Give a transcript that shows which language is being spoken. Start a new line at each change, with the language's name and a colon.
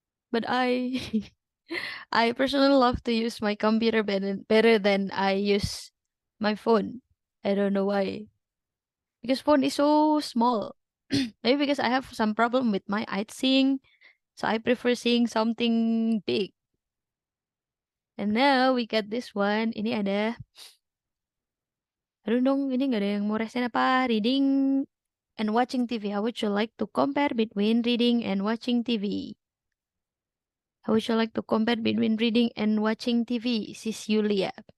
English: But I I personally love to use my computer better than I use my phone. I don't know why. Because phone is so small. Maybe because I have some problem with my eye seeing, so I prefer seeing something big. And now we got this one.
Indonesian: Ini ada, aduh dong, ini nggak ada yang mau resen apa?
English: Reading and watching TV. How would you like to compare between reading and watching TV? How would you like to compare between reading and watching TV, Sis Yulia?